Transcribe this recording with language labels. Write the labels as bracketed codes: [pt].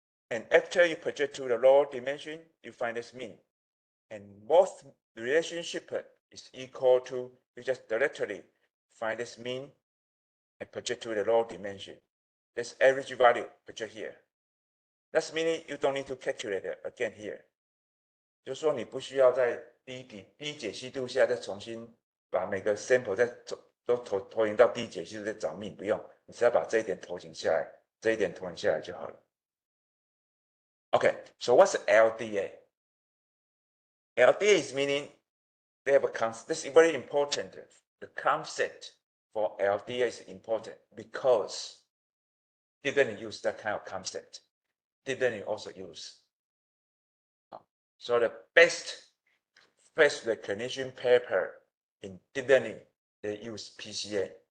[en] And after you project to the lower dimension, you find this mean. And both relationship is equal to, you just directly find this mean and project to the lower dimension. This average value project here. That's meaning you don't need to calculate it again here. [zh] 就是说你不需要在低解析度下再重新把每个 sample 都投影到低解析度再找mean，不用，你只要把这一点投影下来，这一点投影下来就好了。 [en] Okay, so what's LDA? LDA is meaning they have a concept. This is very important. The concept for LDA is important because didn't use that kind of concept. Didn't also use. So the best face recognition paper in deep learning, they use PCA.